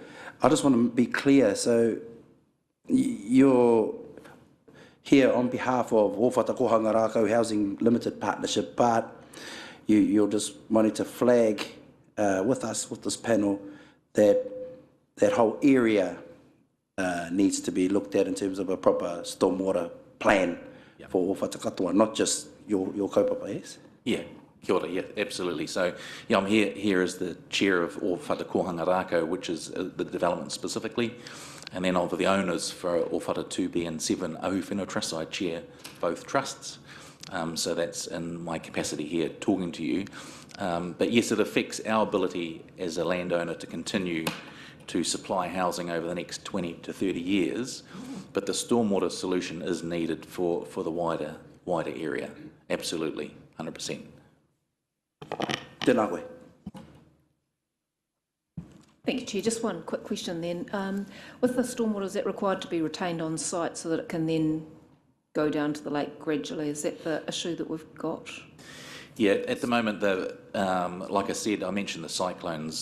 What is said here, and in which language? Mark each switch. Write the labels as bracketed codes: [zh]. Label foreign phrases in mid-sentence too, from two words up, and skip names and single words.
[en] I just want to be clear, so you're here on behalf of Ōwhata Kohanga Rākau Housing Limited Partnership, but you're just wanting to flag with us, with this panel, that that whole area needs to be looked at in terms of a proper stormwater plan for Whatakatoa, not just your kaupapa, yes? Yeah, [mi] kia ora, [en] yeah, absolutely. So, yeah, I'm here as the chair of Ōwhata Kohanga Rākau, which is the development specifically, and then of the owners for Ōwhata 2B and 7 Ahu Whenua Trust. I chair both trusts, so that's in my capacity here talking to you. But yes, it affects our ability as a landowner to continue to supply housing over the next 20 to 30 years, but the stormwater solution is needed for the wider area. Absolutely, 100%. [mi] Tēnā koe. [en] Thank you, Chair. Just one quick question then. With the stormwater, is that required to be retained on site so that it can then go down to the lake gradually? Is that the issue that we've got? Yeah, at the moment, like I said, I mentioned the cyclones.